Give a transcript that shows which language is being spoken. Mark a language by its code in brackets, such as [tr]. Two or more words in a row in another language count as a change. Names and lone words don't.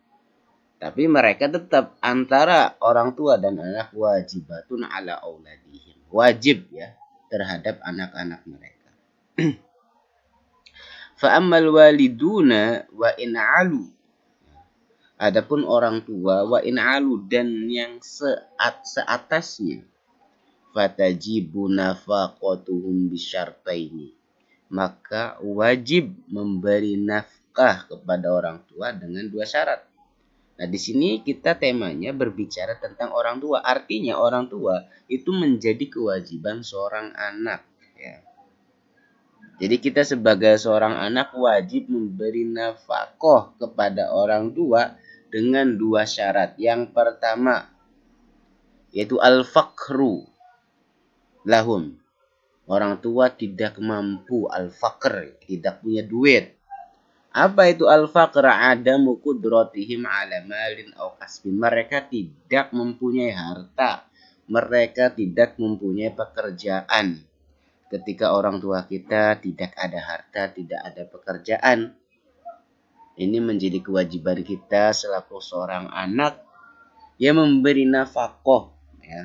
[id] Tapi mereka tetap antara orang tua dan anak [ar] واجبة على أولادهم. [id] Wajib ya terhadap anak-anak mereka. [ar] فأما الوالدون وإن علوا. [id] Adapun orang tua [ar] وإن علوا, [id] dan yang seatasnya, [ar] فتجب نفقتهم بشرطين, [id] maka wajib memberi nafkah kepada orang tua dengan 2 syarat. Nah, di sini kita temanya berbicara tentang orang tua. Artinya orang tua itu menjadi kewajiban seorang anak ya. Jadi kita sebagai seorang anak wajib memberi nafkah kepada orang tua dengan 2 syarat. Yang pertama yaitu [ar] الفقر لهم. [id] Orang tua tidak mampu, al-faqr, tidak punya duit. Apa itu al-faqr? [ar] عدم قدرتهم على مال أو كسب. [id] Mereka tidak mempunyai harta. Mereka tidak mempunyai pekerjaan. Ketika orang tua kita tidak ada harta, tidak ada pekerjaan, ini menjadi kewajiban kita selaku seorang anak yang memberi nafkah ya.